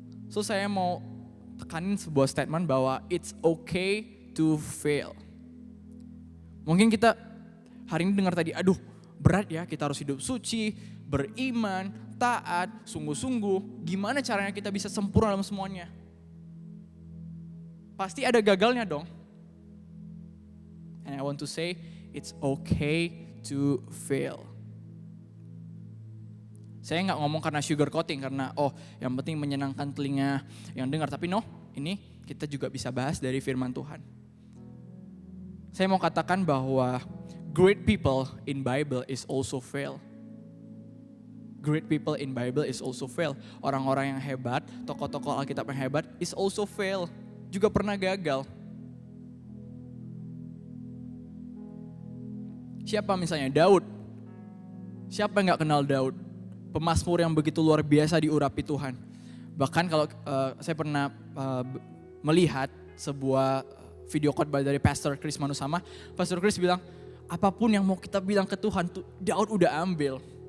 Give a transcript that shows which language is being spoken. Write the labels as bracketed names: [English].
[Indonesian] So saya mau tekanin sebuah statement bahwa [English] it's okay to fail. [Indonesian] Mungkin kita hari ini dengar tadi, aduh berat ya, kita harus hidup suci, beriman, taat, sungguh-sungguh. Gimana caranya kita bisa sempurna dalam semuanya? Pasti ada gagalnya dong. [English] And I want to say, it's okay to fail. [Indonesian] Saya nggak ngomong karena [English] sugar coating, [Indonesian] karena yang penting menyenangkan telinga yang dengar. Tapi ini kita juga bisa bahas dari firman Tuhan. Saya mau katakan bahwa [English] great people in Bible is also fail. Great people in Bible is also fail. [Indonesian] Orang-orang yang hebat, tokoh-tokoh Alkitab yang hebat [English] is also fail. [Indonesian] Juga pernah gagal. Siapa misalnya? Daud. Siapa yang gak kenal Daud? Pemazmur yang begitu luar biasa diurapi Tuhan. Bahkan kalau saya pernah melihat sebuah video khotbah dari Pastor Chris Manusama, Pastor Chris bilang, apapun yang mau kita bilang ke Tuhan, Daud udah ambil.